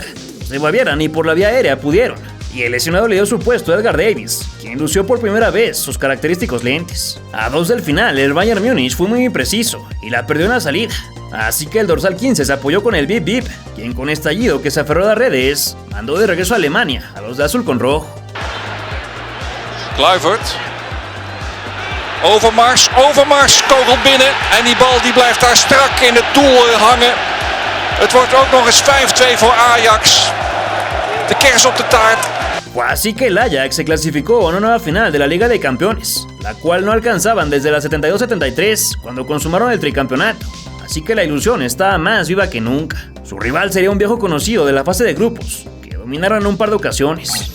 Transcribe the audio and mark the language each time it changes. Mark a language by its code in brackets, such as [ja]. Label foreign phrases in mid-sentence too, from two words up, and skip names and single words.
[es] Los de Baviera ni por la vía aérea pudieron, y el lesionado le dio su puesto a Edgar Davids, quien lució por primera vez sus característicos lentes. A 2 del final, el Bayern Múnich fue muy impreciso y la perdió en la salida, así que el dorsal 15 se apoyó con el Bip Bip, quien con estallido que se aferró a las redes, mandó de regreso a Alemania a los de azul con rojo. Kluivert. [nl] Overmars, kogel binnen en die bal die blijft daar strak in het doel hangen. Het wordt ook nog eens 5-2 voor Ajax. De kers op de taart. [es] Así que el Ajax se clasificó a una nueva final de la Liga de Campeones, la cual no alcanzaban desde la 72-73, cuando consumaron el tricampeonato. Así que la ilusión estaba más viva que nunca. Su rival sería un viejo conocido de la fase de grupos, que dominaron en un par de ocasiones.